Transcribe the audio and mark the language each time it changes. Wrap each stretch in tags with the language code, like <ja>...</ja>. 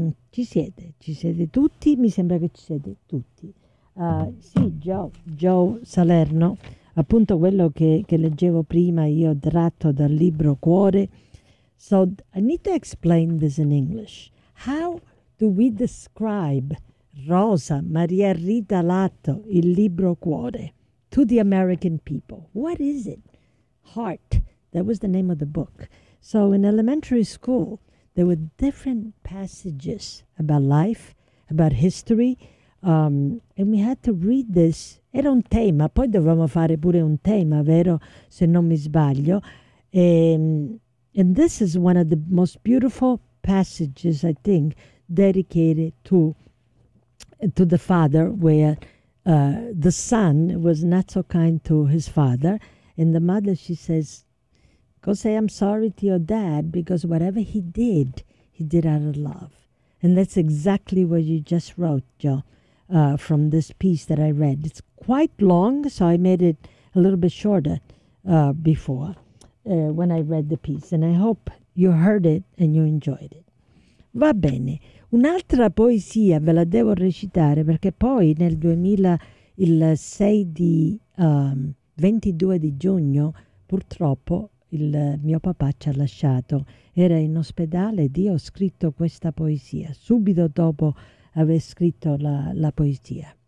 <it>Ci siete tutti? Mi sembra che ci siete tutti. Sì, Joe Salerno. Appunto quello che leggevo prima, io tratto dal libro Cuore.</it> <en>So I need to explain this in English. How do we describe Rosa Maria Rita Latto, il libro Cuore, to the American people? What is it? Heart, that was the name of the book. So in elementary school, there were different passages about life, about history, and we had to read this.</en> <it>Era un tema, poi dovevamo fare pure un tema, vero? Se non mi sbaglio.</it> <en>And this is one of the most beautiful passages, I think, dedicated to the father, where the son was not so kind to his father. And the mother, she says, "Go say I'm sorry to your dad, because whatever he did out of love." And that's exactly what you just wrote, Joe. From this piece that I read. It's quite long, so I made it a little bit shorter before when I read the piece. And I hope you heard it and you enjoyed it.</en> <it>Va bene. Un'altra poesia ve la devo recitare, perché poi nel 2000, il 6 di 22 di giugno, purtroppo il mio papà ci ha lasciato. Era in ospedale ed io ho scritto questa poesia, subito dopo aver scritto la poesia.</it>